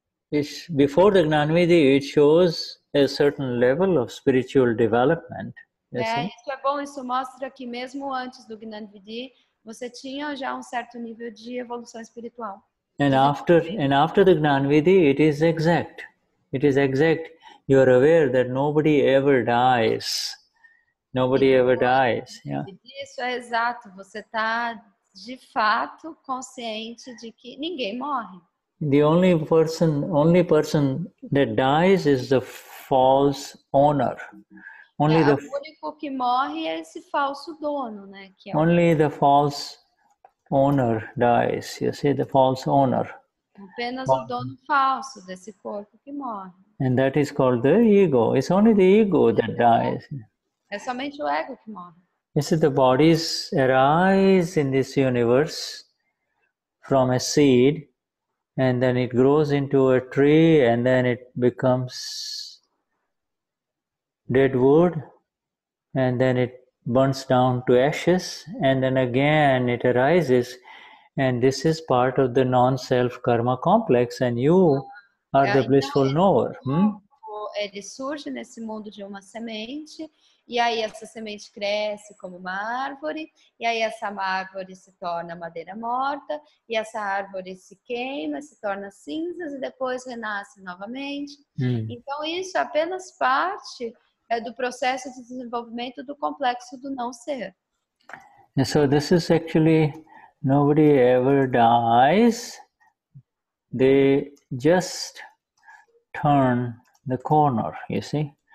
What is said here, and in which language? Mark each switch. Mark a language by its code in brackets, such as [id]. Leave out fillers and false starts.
[en] Before the Gnani Vidhi, it shows a certain level of spiritual development. [pt] Isso é bom. Isso mostra que mesmo antes do Gnani Vidhi, você tinha já um certo nível de evolução espiritual. [en] And after the Gnani Vidhi, it is exact. It is exact. You are aware that nobody ever dies. Nobody ever dies. Yeah. [pt] Isso é exato. Você está de fato consciente de que ninguém morre. [en] The only person that dies is the false owner. [pt] O único que morre é esse falso dono, né? Que é [en] only the false owner dies. You see, the false owner. [pt] Apenas o dono falso desse corpo que morre. [en] And that is called the ego. It's only the ego that dies. [pt] É somente o ego que morre. [en] You see, the bodies arise in this universe from a seed, and then it grows into a tree, and then it becomes dead wood, and then it burns down to ashes, and then again it arises, and this is part of the non-self karma complex, and you are the blissful knower. [pt] Ele surge nesse mundo de uma semente, e aí essa semente cresce como uma árvore, e aí essa árvore se torna madeira morta, e essa árvore se queima, se torna cinzas, e depois renasce novamente. Então isso é apenas parte do processo de desenvolvimento do complexo do não ser. [en] And so this is actually, nobody ever dies. They just turn the corner, you see.